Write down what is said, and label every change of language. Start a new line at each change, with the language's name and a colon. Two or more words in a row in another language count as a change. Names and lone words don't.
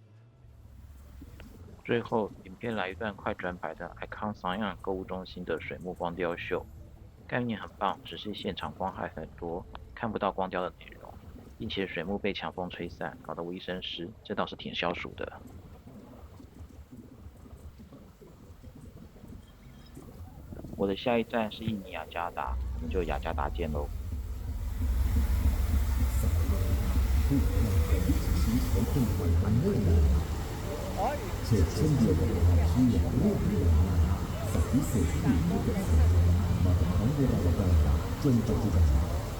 Chinese: 最后，影片来一段快转版的 Icon Siam 购物中心的水幕光雕秀，概念很棒，只是现场光害很多，看不到光雕的内容，并且水幕被强风吹散，搞得我一身湿，这倒是挺消暑的。我的下一站是印尼雅加达，我们就雅加达见喽。
Thai: เฉกเช่นเดียวกับความเชื่อเรื่องพญานาคสัตว์วิเศษที่อยู่ในกระแสน้ำมาของโบราณกาลจนปัจจุบัน